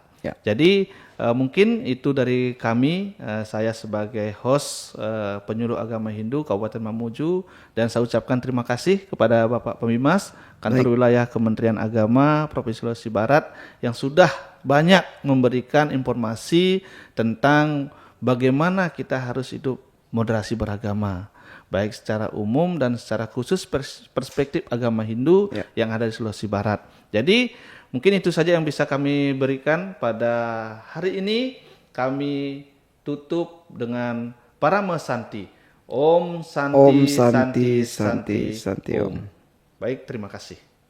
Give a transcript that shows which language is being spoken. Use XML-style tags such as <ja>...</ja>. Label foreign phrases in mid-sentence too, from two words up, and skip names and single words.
<id>Jadi mungkin itu dari kami, saya sebagai host penyuluh agama Hindu Kabupaten Mamuju, dan saya ucapkan terima kasih kepada Bapak Pembimas Kantor Wilayah Kementerian Agama Provinsi Sulawesi Barat yang sudah banyak memberikan informasi tentang bagaimana kita harus hidup moderasi beragama, baik secara umum dan secara khusus perspektif agama Hindu yang ada di Sulawesi Barat. Jadi mungkin itu saja yang bisa kami berikan pada hari ini. Kami tutup dengan Parama Santi.</id> <sa>Om Santi, Om Santi, Santi, Santi, Om.</sa> <id>Baik, terima kasih.</id>